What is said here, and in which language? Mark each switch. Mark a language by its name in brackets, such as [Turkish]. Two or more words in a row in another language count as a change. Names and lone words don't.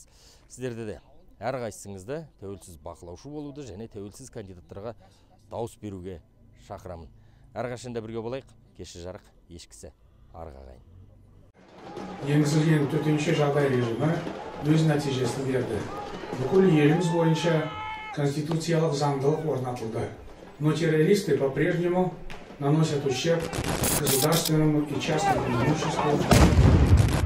[Kazakh] Сіздерде де әрқайсыңызды тәуелсіз бақылаушы болуды және тәуелсіз кандидаттарға дауыс беруге шақырамын. Әрқашанда бірге болайық. Кеші жарық, ешкісі арғағайын. Енгізілген төтенше жағдай режимі өз нәтижесін берді. Бүкіл еліміз бойынша конституциялық заңдылық орнатылды. [Russian] Но террористы по-прежнему наносят ущерб государственному и частному имуществу.